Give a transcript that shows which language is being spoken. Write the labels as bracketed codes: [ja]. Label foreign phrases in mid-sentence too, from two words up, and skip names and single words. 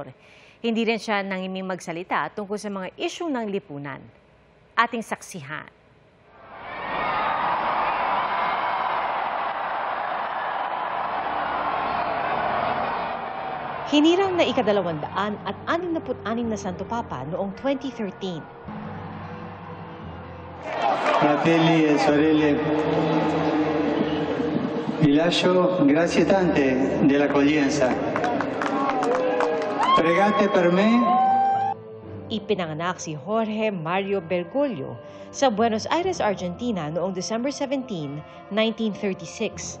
[tl] Hindi rin siya nangiming magsalita tungkol sa mga isyung ng lipunan. Ating saksihan. Hinirang na ika-266 na Santo Papa noong 2013. [it] Fratelli e sorelle, vi lascio grazie tante dell'accoglienza. Pregate per me. [tl] Ipinanganak si Jorge Mario Bergoglio sa Buenos Aires, Argentina noong December 17, 1936.